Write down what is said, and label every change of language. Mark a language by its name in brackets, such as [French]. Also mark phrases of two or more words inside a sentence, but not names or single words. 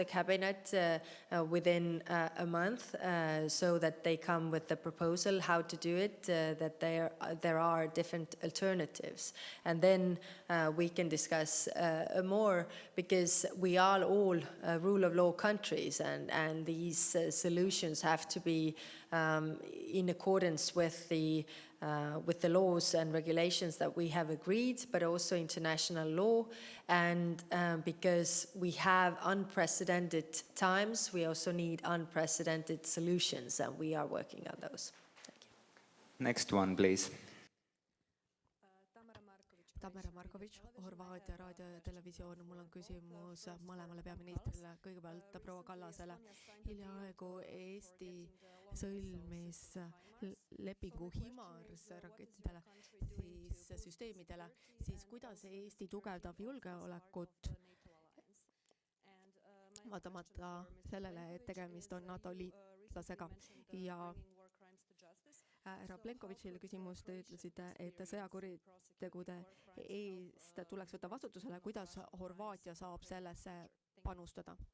[English] cabinet within a month, so that they come with the proposal how to do it, that there are different alternatives, and then we can discuss more, because we are all rule of law countries, and these solutions have to be in accordance with the laws and regulations that we have agreed, but also international law. And because we have unprecedented times, we also need unprecedented solutions, and we are working on those. Thank you. Next one, please. [Estonian] Tamara Markovic, Horvaatia raadio ja televisioon. Mul on küsimus mõlemale peaministrile. Kõigepealt proua Kallasele. Hiljaaegu Eesti sõlmis lepingu HIMARS rakettidele, siis süsteemidele, siis kuidas Eesti tugevdab julgeolekut, vaatamata sellele, et tegemist on NATO liitlasega, ja härra Plenkovitšile küsimus, te ütlesite, et sõjakuritegude eest tuleks võtta vastutusele, kuidas Horvaatia saab sellesse panustada?